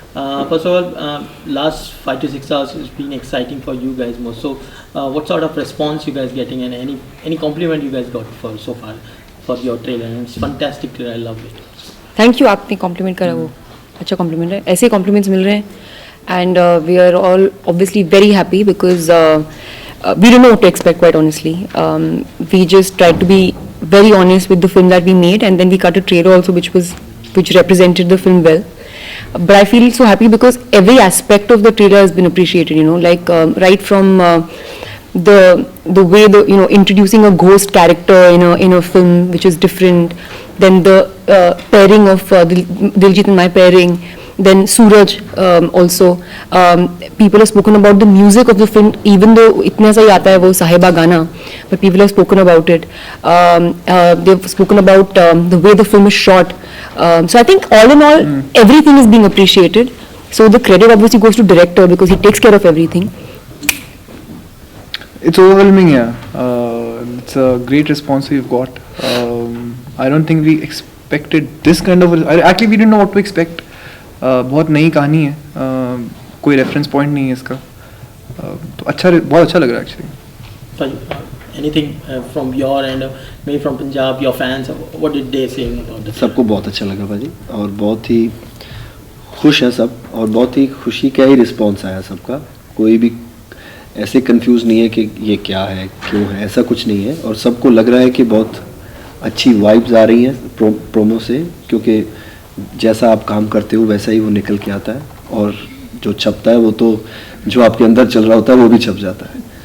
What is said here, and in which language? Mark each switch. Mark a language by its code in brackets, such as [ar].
[en] First of all, last 5 to 6 hours has been exciting for you guys most. So, what sort of response you guys getting, and any compliment you guys got for so far for your trailer? And it's fantastic trailer. I love it. Thank you, [hi] आपने complement करा, वो अच्छा complement है. ऐसे compliments मिल रहे हैं [en] And we are all obviously very happy because we don't know what to expect, quite honestly. We just tried to be very honest with the film that we made, and then we cut a trailer also which represented the film well. But I feel so happy because every aspect of the trailer has been appreciated, you know, like right from the way introducing a ghost character in a film which is different, then the pairing of Diljit and my pairing, then Suraj also. People have spoken about the music of the film, even though [hi] itna sa hi aata hai wo Sahiba Gana, [en] but people have spoken about it. They've spoken about the way the film is shot. So I think all in all, everything is being appreciated. So the credit obviously goes to director because he takes care of everything. It's overwhelming, yeah. It's a great response we've got. I don't think we expected this kind of. Actually, we didn't know what to expect. [hi] बहुत नई कहानी है, कोई reference point नहीं है इसका, तो बहुत अच्छा लग रहा है actually. [en] Anything from your end, maybe from Punjab, your fans, what did they say about this? [hi] सबको बहुत अच्छा लगा भाजी, और बहुत ही खुश हैं सब, और बहुत ही खुशी का ही रिस्पॉन्स आया सबका. कोई भी ऐसे कंफ्यूज नहीं है कि ये क्या है, क्यों है, ऐसा कुछ नहीं है. और सबको लग रहा है कि बहुत अच्छी वाइब्स आ रही हैं प्रोमो से, क्योंकि जैसा आप काम करते हो वैसा ही वो निकल के आता है, और जो छपता है वो तो जो आपके अंदर चल रहा होता है वो भी छप जाता है.